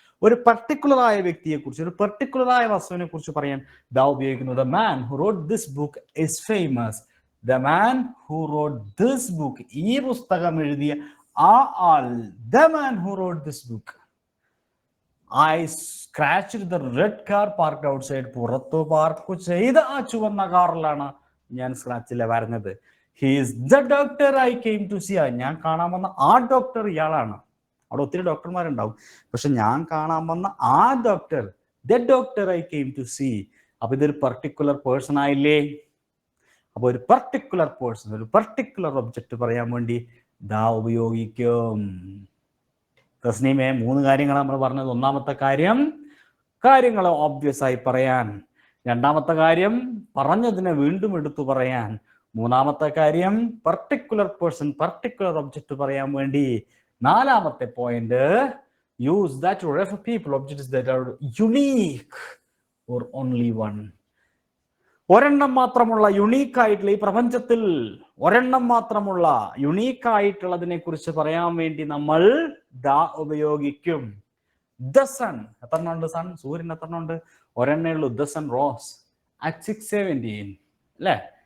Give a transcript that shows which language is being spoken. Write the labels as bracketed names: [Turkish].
[Malayalam] ഒരു പർട്ടിക്കുലർ ആയ വ്യക്തിയെ കുറിച്ച്, ഒരു പർട്ടിക്കുലർ ആയ വസ്തുവിനെ കുറിച്ച് പറയാൻ ദാ ഉപയോഗിക്കുന്നു. [English] The man who wrote this book is famous. The man who wrote this book, [Malayalam] ഈ പുസ്തകം എഴുതിയ ആ ആൾ, [English] the man who wrote this book. I scratched the red car parked outside. [Malayalam] പുറത്തു പാർക്ക് ചെയ്ത ആ ചുവന്ന കാറിലാണ് ഞാൻ സ്ക്രാച്ചില്ല വരുന്നത്. [English] He is the doctor I came to see. [Malayalam] ഞാൻ കാണാൻ വന്ന ആ ഡോക്ടർ ഇയാളാണ്. അവിടെ ഒത്തിരി ഡോക്ടർമാരുണ്ടാവും, പക്ഷെ ഞാൻ കാണാൻ വന്ന ആ doctor, [English] the doctor I came to see. [Malayalam] അപ്പൊ ഇതൊരു പർട്ടിക്കുലർ പേഴ്സൺ ആയില്ലേ? അപ്പൊ ഒരു പർട്ടിക്കുലർ പേഴ്സൺ, ഒരു പർട്ടിക്കുലർ ഒബ്ജക്റ്റ് പറയാൻ വേണ്ടി ദാ ഉപയോഗിക്കും. തസ്നീമേ, 3 കാര്യങ്ങളാണ് നമ്മൾ പറഞ്ഞത്. ഒന്നാമത്തെ കാര്യം കാര്യങ്ങൾ ഓബ്വിയസ് ആയി പറയാൻ. രണ്ടാമത്തെ കാര്യം പറഞ്ഞതിനെ വീണ്ടും എടുത്തു പറയാൻ. മൂന്നാമത്തെ കാര്യം പർട്ടിക്കുലർ പേഴ്സൺ, പർട്ടിക്കുലർ ഒബ്ജക്റ്റ് പറയാൻ വേണ്ടി. നാലാമത്തെ point, [English] use that to refer people objects that are unique. or only one. [Malayalam] ഒരെണ്ണം മാത്രമുള്ള യുണീക്ക് ആയിട്ടുള്ള ഈ പ്രപഞ്ചത്തിൽ ഒരെണ്ണം മാത്രമുള്ള യുണീക്ക് ആയിട്ടുള്ളതിനെ കുറിച്ച് പറയാൻ വേണ്ടി നമ്മൾ ദ ഉപയോഗിക്കും. [English] the sun, [Malayalam] എത്രണ്ണം ഉണ്ട് സൺ? സൂര്യൻ എത്രണ്ണം ഉണ്ട്? ഒരെണ്ണേ ഉള്ളൂ. [English] The sun rose at 6:17 അല്ലേ?